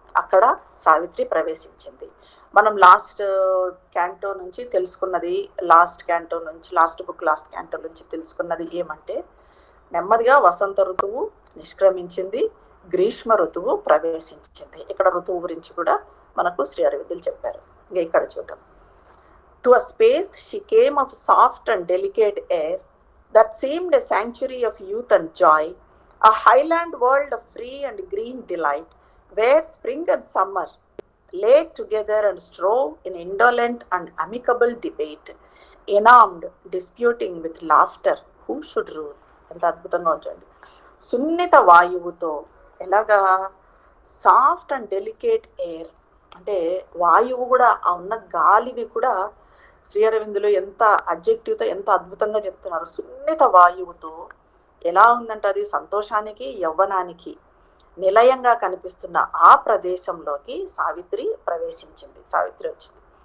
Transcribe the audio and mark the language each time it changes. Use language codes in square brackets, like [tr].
[te] అక్కడ సావిత్రి ప్రవేశించింది. మనం లాస్ట్ క్యాంటో నుంచి తెలుసుకున్నది, లాస్ట్ క్యాంటో నుంచి తెలుసుకున్నది ఏమంటే, నెమ్మదిగా వసంత ఋతువు నిష్క్రమించింది, గ్రీష్మ ఋతువు ప్రవేశించింది. ఇక్కడ ఋతువు గురించి కూడా మనకు శ్రీ అరవిందులు చెప్పారు. ఇంకా ఇక్కడ చూద్దాం. [en] To a space she came of soft and delicate air that seemed a sanctuary of youth and joy, a highland world of free and green delight, where spring and summer lay together and strove in indolent and amicable debate, enamored, disputing with laughter who should rule. [te] ఎంత అద్భుతంగా ఉంచండి. సున్నిత వాయువుతో, ఎలాగా [en] soft and delicate air [te] అంటే వాయువు కూడా, ఆ ఉన్న గాలిని కూడా శ్రీ అరవిందులు ఎంత అడ్జెక్టివ్తో ఎంత అద్భుతంగా చెప్తున్నారు. సున్నిత వాయువుతో ఎలా ఉందంటే అది సంతోషానికి, యవ్వనానికి నిలయంగా కనిపిస్తున్న ఆ ప్రదేశంలోకి సావిత్రి ప్రవేశించింది. సావిత్రి వచ్చింది.